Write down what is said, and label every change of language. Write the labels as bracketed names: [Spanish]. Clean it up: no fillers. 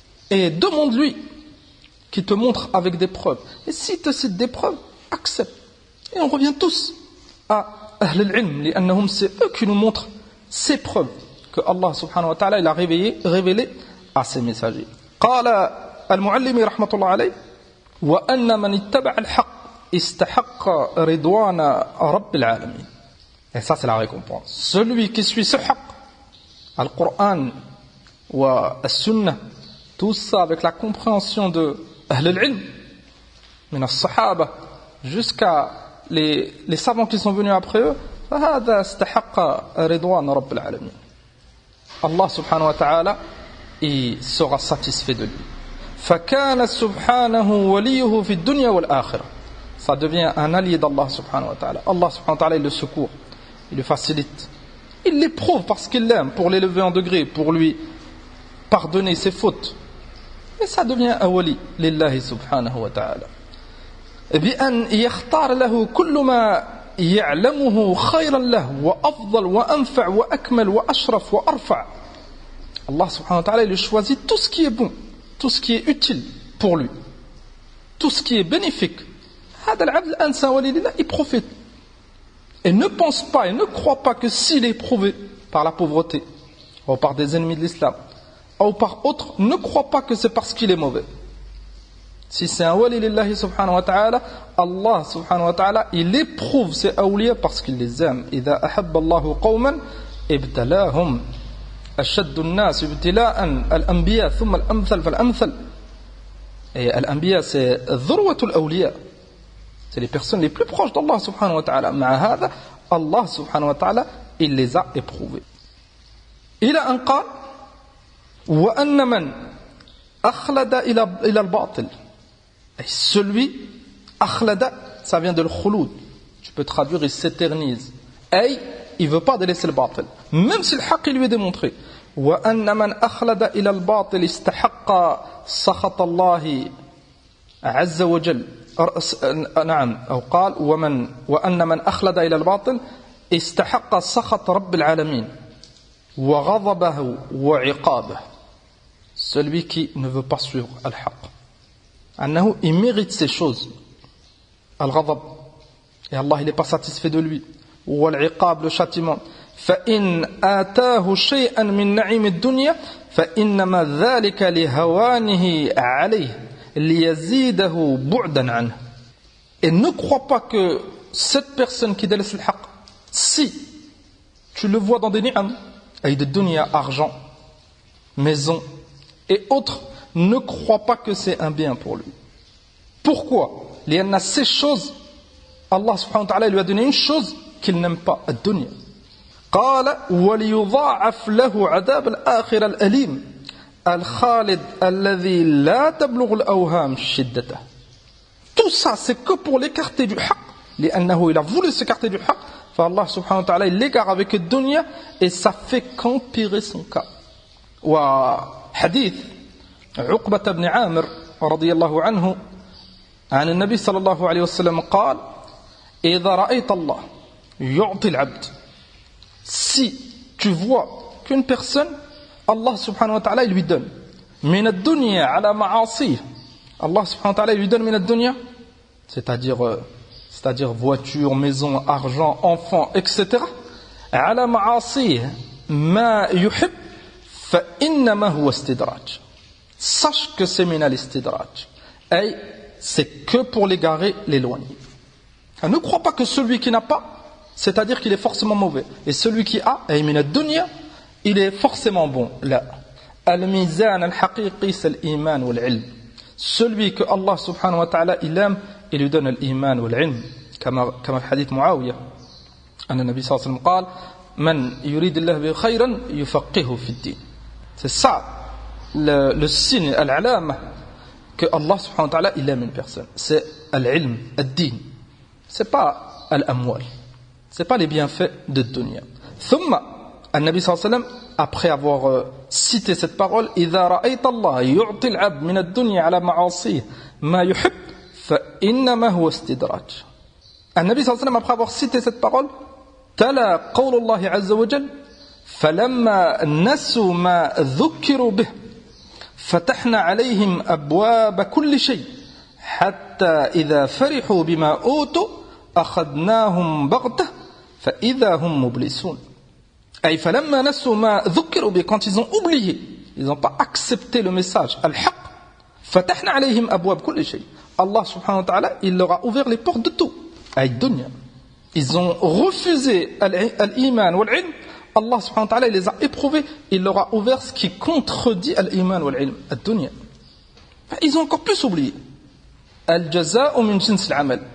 [French] Et demande-lui qui te montre avec des preuves. Et s'il te cite des preuves, accepte. Et on revient tous à Ahl al-Ilm, [Arabic] لأنهم [French] c'est eux qui nous montrent ces preuves que Allah subhanahu wa ta'ala il a révélé à ses messagers. [Arabic] قال المعلم رحمة الله عليه وأن من اتبع الحق استحق رضوان رب العالمين. [French] Et ça c'est la récompense. Celui qui suit ce haqq, [Arabic] al-Qur'an wa al-Sunnah, [French] tout ça avec la compréhension de Ahl al-Ilm, [Arabic] min as-Sahaba, [French] jusqu'à les savants qui sont venus après eux, [Arabic] فهذا استحق رضوان رب العالمين. [French] Allah subhanahu wa ta'ala, il sera satisfait de lui. [Arabic] فكان سبحانه وليه في الدنيا والآخرة. [French] Ça devient un allié d'Allah subhanahu wa ta'ala. Allah subhanahu wa ta'ala, il le secourt, il le facilite. Il l'éprouve parce qu'il l'aime, pour l'élever en degré, pour lui pardonner ses fautes. Et ça devient un wali lillahi subhanahu wa ta'ala. [Arabic] بأن يختار له كل ما يعلمه خيرا له وأفضل وأنفع وأكمل وأشرف وأرفع. [French] Allah subhanahu wa ta'ala, il choisit tout ce qui est bon, tout ce qui est utile pour lui, tout ce qui est bénéfique. [Arabic] هذا العبد الأنسى ولي لله, [French] il profite. Et ne pense pas et ne croit pas que s'il est éprouvé par la pauvreté, ou par des ennemis de l'islam, ou par autre, ne croit pas que c'est parce qu'il est mauvais. Si c'est un wali lillahi subhanahu wa ta'ala, Allah subhanahu wa ta'ala, il éprouve ses awliya parce qu'il les aime. [Arabic] إذا أحب الله قوما ابتلاهم أشد الناس ابتلاء الأنبياء ثم الأمثل فالأمثل. [French] Et الأنبياء c'est [Arabic] ذروة الأولياء, [French] c'est les personnes les plus proches d'Allah subhanahu wa ta'ala. [Arabic] مع هذا [French] Allah subhanahu wa ta'ala, il les a éprouvés. [Arabic] إلى أن قال وأن من أخلد إلى الباطل. [French] Et celui, akhlada, ça vient de l'khouloud. Tu peux traduire, il s'éternise. Et il ne veut pas délaisser le batil. Même si le haqq lui est démontré. [Arabic] وَأَنَّ مَنْ أَخْلَدَ إِلَى الْبَاطِلِ اسْتَحَقَّ سَخَطَ اللَّهِ عَزَّ وَجَلَّ. نعم. أو قال وأن من أخلد إلى الباطل استحق سخط رب العالمين وغضبه وعقابه. [French] Celui qui ne veut pas suivre al-haqq, annahu, il mérite ces choses, al-ghadab, et Allah il n'est pas satisfait de lui, ou al-iqab, le châtiment. [Arabic] فَإِنْ آتَاهُ شَيْئًا مِنْ نَعِيمِ الدُّنْيا فَإِنَّمَا ذَلِكَ لِهَوَانِهِ عَلَيْهِ لِيَزِيدَهُ بُعْدًا عَنْهُ. [French] Et ne crois pas que cette personne qui délaisse le haqq, si tu le vois dans des ni'am, avec de dunya, argent, maison et autres, ne crois pas que c'est un bien pour lui. Pourquoi? Il y en a ces choses, Allah subhanahu wa ta'ala lui a donné une chose qu'il n'aime pas, ad-dunya. [Arabic] قال وليضاعف له عذاب الآخرة الأليم الخالد الذي لا تبلغ الأوهام شدته. [French] Tout ça, c'est que pour l'écarter du haqq. [Arabic] لأنه [French] il a voulu s'écarter du haqq. [Arabic] فالله سبحانه وتعالى [French] il l'égare avec ad-dunya et ça fait qu'empirer son cas. [Arabic] وحديث عقبة بن عامر رضي الله عنه عن النبي صلى الله عليه وسلم قال إذا رأيت الله يعطي العبد. [French] Si tu vois qu'une personne, Allah subhanahu wa ta'ala il lui donne [Arabic] من الدنيا على معاصيه, [French] Allah subhanahu wa ta'ala il lui donne [Arabic] من الدنيا, [French] c'est-à-dire voiture, maison, argent, enfants, etc. [Arabic] على معاصيه ما يحب فإنما هو استدراج. [French] Sache que c'est min al-istidraj. Et c'est que pour l'égarer, l'éloigner. Ne crois pas que celui qui n'a pas, c'est-à-dire qu'il est forcément mauvais. Et celui qui a, et min ad-dunya, il est forcément bon. Là. [Arabic] Al-mizan al-haqiqi, [French] c'est l'iman ou l'ilm. Celui que Allah subhanahu wa ta'ala, il aime, il lui donne l'iman ou l'ilm. Comme le hadith Muawiyah. [Arabic] Anna Nabi sallallahu alayhi wa sallam قال من يريد الله به خيرا يفقهه في الدين. [French] C'est ça le signe, al-alama, que Allah subhanahu wa ta'ala il aime une personne. C'est al-ilm, ad-din. C'est pas al-amwal. C'est pas les bienfaits de dunya. [Arabic] Thumma, al-Nabi sallallahu alayhi wa sallam, [French] après avoir cité cette parole, [Arabic] إذا رأيت الله يعطي العبد من الدنيا على معاصيه ما يحب فإنما هو استدراج. النبي صلى الله عليه وسلم, [French] après avoir cité cette parole, [Arabic] تلا قول الله عز وجل فلما نسوا ما ذكروا به فتحنا عليهم أبواب كل شيء حتى إذا فرحوا بما أوتوا أخذناهم بغتة فإذا هم مبلسون. أي فلما نسوا ما ذكروا به, [French] quand ils ont oublié, ils n'ont pas accepté le message al-haq, [Arabic] فتحنا عليهم أبواب كل شيء. [French] Allah subhanahu wa ta'ala, il leur a ouvert les portes de tout, ay dunya. Ils ont refusé al-iman wal-ilm, Allah subhanahu wa ta'ala il les a éprouvés, il leur a ouvert ce qui contredit al-iman wal-ilm, ad-dunya. Ils ont encore plus oublié. [Arabic] Al-jaza'u min jins al-amal.